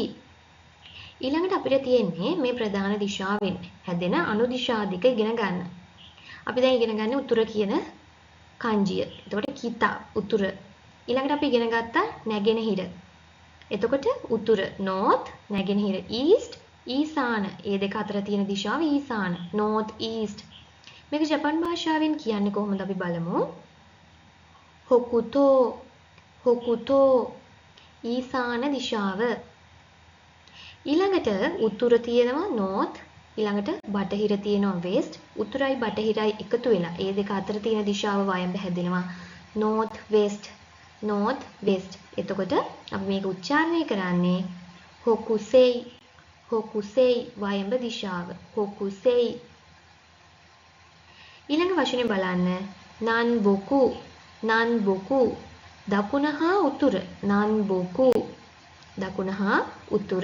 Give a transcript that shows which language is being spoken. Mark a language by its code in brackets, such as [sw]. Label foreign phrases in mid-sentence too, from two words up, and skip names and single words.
[si] ඊළඟට අපිට තියෙන්නේ මේ ප්‍රධාන දිශාවෙන් හැදෙන අනු දිශා දෙක ඉගෙන ගන්න. අපි දැන් ඉගෙන ගන්න උතුර කියන kanjiය. එතකොට kita උතුර. ඊළඟට අපි ඉගෙන ගත්තා නැගෙනහිර. එතකොට උතුර north නැගෙනහිර east ඊසාන. ඒ දෙක අතර තියෙන දිශාව ඊසාන [en] north east. [si] මේක ජපන් භාෂාවෙන් කියන්නේ කොහොමද අපි බලමු. [ja] 北東 北東 [si] ඊසාන දිශාව. ඊළඟට උතුර තියෙනවා north ඊළඟට බටහිර තියෙනවා west. උතුරයි බටහිරයි එකතු වෙලා ඒ දෙක අතර තියෙන දිශාව වයඹ හැදෙනවා [en] north west north west. [si] එතකොට අපි මේක උච්චාරණය කරන්නේ [ja] 北西 北西 [si] වයඹ දිශාව hokusei. ඊළඟ වචනේ බලන්න [ja] 南北 南北 [si] දකුණ හා උතුර nanboku දකුණ හා උතුර.